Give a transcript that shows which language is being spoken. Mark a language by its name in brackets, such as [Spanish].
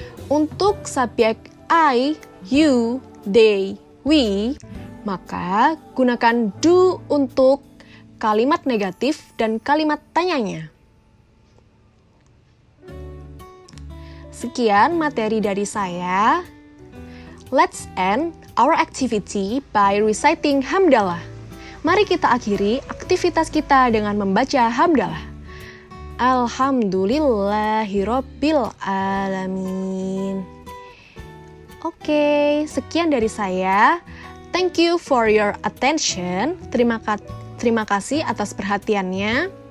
[Indonesian] Untuk subjek I, you, they, we, maka gunakan do untuk kalimat negatif dan kalimat tanyanya. Sekian materi dari saya. [English] Let's end our activity by reciting hamdalah. [Indonesian] Mari kita akhiri aktivitas kita dengan membaca hamdalah. [Arabic] Alhamdulillahirabbil alamin. [Indonesian] Oke, sekian dari saya. [English] Thank you for your attention. [Indonesian] Terima kasih atas perhatiannya.